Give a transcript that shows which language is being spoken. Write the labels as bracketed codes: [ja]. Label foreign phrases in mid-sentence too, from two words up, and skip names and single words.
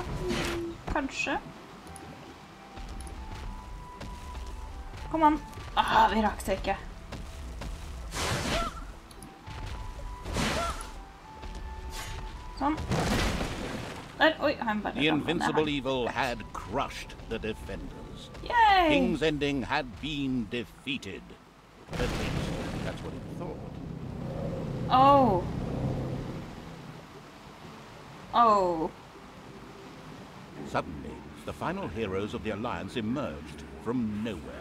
[no] Kanskje. Kom an. Vi rakk det ikke. Sånn. Der, oi, han bare... [en] The invincible evil had crushed the defenders. Yay! King's Ending had been defeated. At least, that's what it thought. Oh. Suddenly, the final heroes of the Alliance emerged from nowhere.